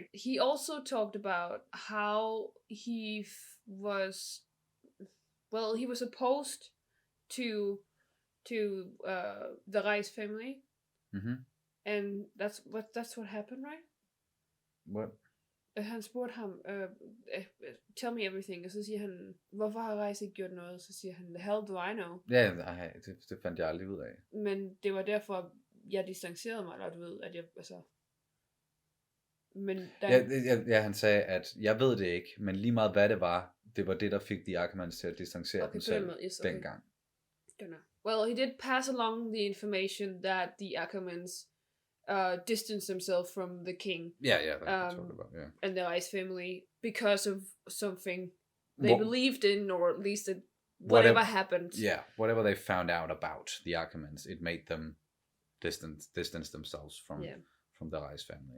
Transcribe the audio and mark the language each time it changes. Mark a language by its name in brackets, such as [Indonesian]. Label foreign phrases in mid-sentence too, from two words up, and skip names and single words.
[English] He also talked about how he was opposed to the Reis family, and that's what happened, right? What? [Danish] Han spurgte ham, [English] tell me everything, [Danish] og så siger han, hvorfor har Reis ikke gjort noget? Så siger han, [English] the hell do I know? [Danish] Ja, det fandt jeg aldrig ud af. Men det var derfor, jeg distancerede mig, eller du ved, at jeg, altså... Men ja, han sagde, at jeg ved det ikke, men lige meget hvad det var det, der fik de Ackermans til at distancere dem selv dengang. [English] Well, he did pass along the information that the Ackermans distance themselves from the king. Yeah, that's what I'm talking about, yeah. And the Reis family because of something they believed in, or at least whatever happened. Yeah, whatever they found out about the Ackermans, it made them distance themselves from the Reis family.